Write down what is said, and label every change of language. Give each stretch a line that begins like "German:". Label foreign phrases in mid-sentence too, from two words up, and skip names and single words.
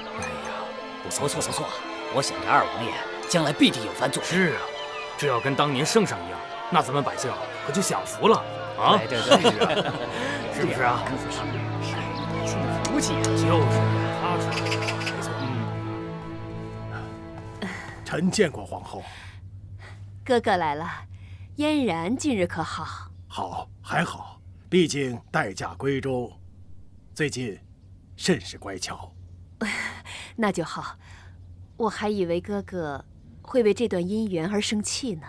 Chinese: 哎呀，不錯，我想這二王爺將來必定有番作為。是啊，這要跟當年聖上一樣，那咱們百姓可就享福了啊！對，是啊，是不是啊？百姓的福氣啊！就是他知道，沒錯。臣見過皇後。哥哥來了，嫣然近日可好？好，還好，畢竟待嫁閨中，最近甚是乖巧。那就好，我還以為哥哥會為這段姻緣而生氣呢。